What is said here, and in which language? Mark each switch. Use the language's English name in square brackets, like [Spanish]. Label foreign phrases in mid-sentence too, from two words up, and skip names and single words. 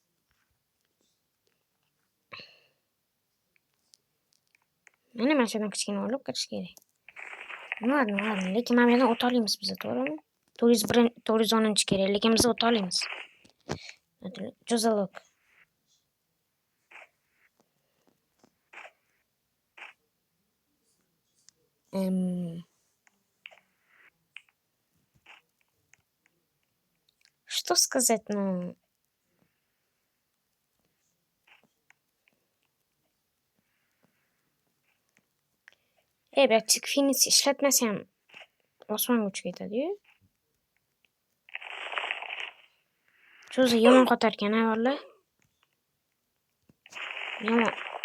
[Uzbek] Mana shundan kichkina olib kirish kerak. Nima, lekin mana bu yerdan o'ta olamiz biz, to'g'rimi? 410 kerak, lekin biz o'ta olamiz. Cho'zaloq. [Russian] Что сказать, ну... [Uzbek] Birazcık Phoenix ishlatmasam osmonga uchib ketadi-yu. Cho'zi yomon qotarkan, valla. Yomon.